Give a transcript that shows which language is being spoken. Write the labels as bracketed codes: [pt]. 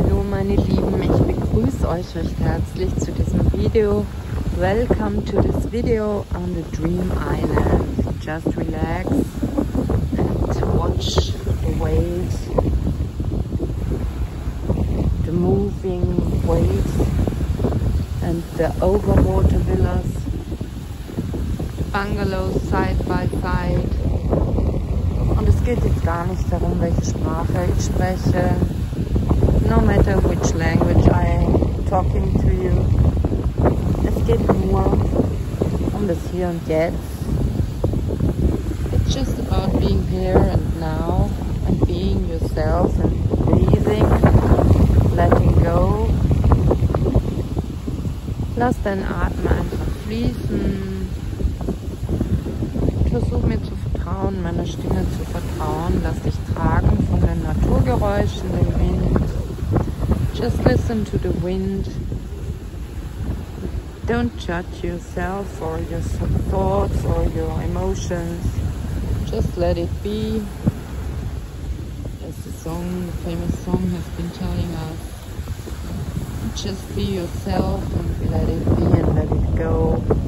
[de] meine Lieben, ich begrüße euch recht herzlich zu diesem Video. [en] Welcome to this video on the Dream Island. Just relax and watch the waves, the moving waves and the overwater villas, bungalows side by side. [de] Und es geht jetzt gar nicht darum, welche Sprache ich spreche. [en] No matter which language I'm talking to you. [de] Es geht nur um das Hier und Jetzt. [en] It's just about being here and now and being yourself and breathing, letting go. [de] Lass deinen Atem einfach fließen. Versuch mir zu vertrauen, meiner Stimme zu vertrauen. Lass dich tragen von den Naturgeräuschen, dem Wind. [en] Just listen to the wind. Don't judge yourself or your thoughts or your emotions. Just let it be. As the famous song has been telling us. Just be yourself and let it be and let it go.